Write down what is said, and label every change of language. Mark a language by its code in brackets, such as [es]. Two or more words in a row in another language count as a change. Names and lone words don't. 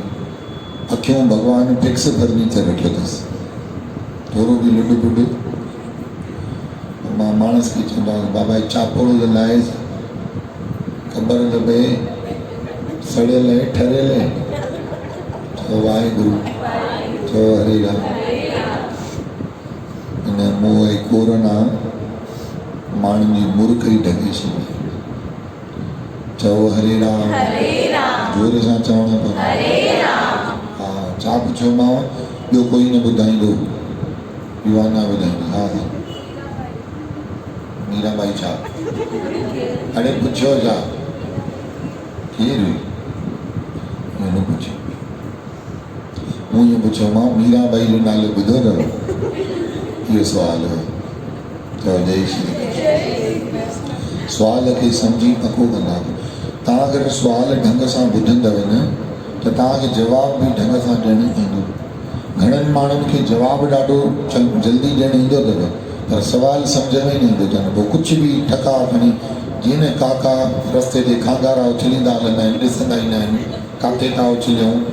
[sd] अखियूं भॻवान [en] fix furniture [sd] रखियो अथसि, थोरो बि लुॾ बुॾ। मां माण्हू खे चवंदो आहियां बाबा चापोड़ो त लाएसि, ख़बर त पए सड़ियल आहे ठरियल आहे। चओ वाहेगुरु। चओ हरे राम। हिन मोह ऐं कोरोना माण्हुनि जी मूर्ख ई ढके छॾी। चओ हरे राम। जोर सां चवणो पवंदो। हा, छा पुछियो मां? ॿियो कोई न ॿुधाईंदो, युवाना ॿुधाईंदी। हा हा, मीराबाई छा? अड़े पुछियो छा? केरु हुई? न पुछियो। मूं ईअं पुछियो मां मीराबाई जो नालो ॿुधो अथव? इहो सुवालु हुयो। चओ जय श्री कृष्ण। सुवाल खे सम्झी पको कंदा। तव्हां अगरि सुवाल ढंग सां ॿुधंदव न त तव्हांखे जवाबु बि ढंग सां ॾियणु ईंदो। घणनि माण्हुनि खे जवाबु ॾाढो जल्दी ॾियणु ईंदो अथव, पर सवाल सम्झ में नहीं ईंदो अथनि। पोइ कुझु बि ठका खणी जीअं न काका रस्ते ते खांगारा उछलींदा हलंदा आहिनि, ॾिसंदा ईंदा आहिनि किथे था उछलियूं।